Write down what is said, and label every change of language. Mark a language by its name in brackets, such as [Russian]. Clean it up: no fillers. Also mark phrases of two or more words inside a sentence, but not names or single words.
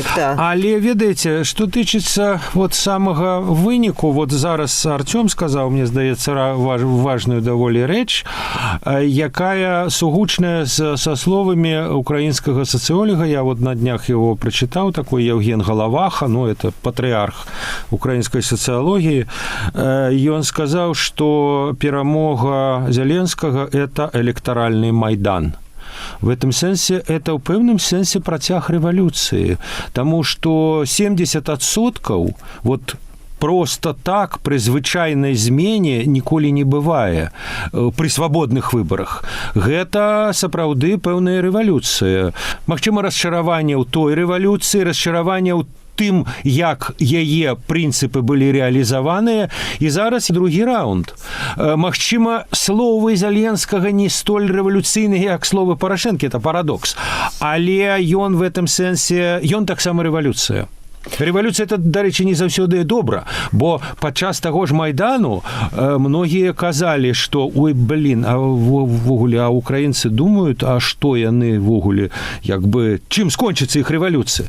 [Belarusian] Але ведаеце, што тычыцца самага выніку, зараз Артём сказаў, мне здаецца, важную даволі рэч, якая сугучная са словамі украінскага сацыолога. Я на днях его прачытаў, такой Евген Галаваха, это патрыарх украінскай сацыялогіі. Ён сказаў, што перамога Зяленскага – это электаральны майдан. [Russian] В этом сенсе это [Belarusian] ў пэўным сенсе працяг рэвалюцыі, таму што 70% просто так при звычайнай змене ніколі не бывае при свабодных выбарах. Гэта сапраўды пэўная рэвалюцыя. Магчыма, расчараванне ў той рэвалюцыі, расчараванне ў тым, як яе прынцыпы былі рэалізаваныя, і зараз другі раунд. Магчыма, словы Зяленскага не столь рэвалюцыйныя, як словы Парашэнкі, это парадокс. Але ён [Russian] в этом сэнсе, [Belarusian] ён таксама рэвалюцыя. Рэвалюцыя – это, дарэчы, не заўсёды добра, бо падчас таго ж Майдану многія казалі, што ввогуле, а украінцы думаюць, а што яны ввогуле, чым скончыцца іх рэвалюцыя?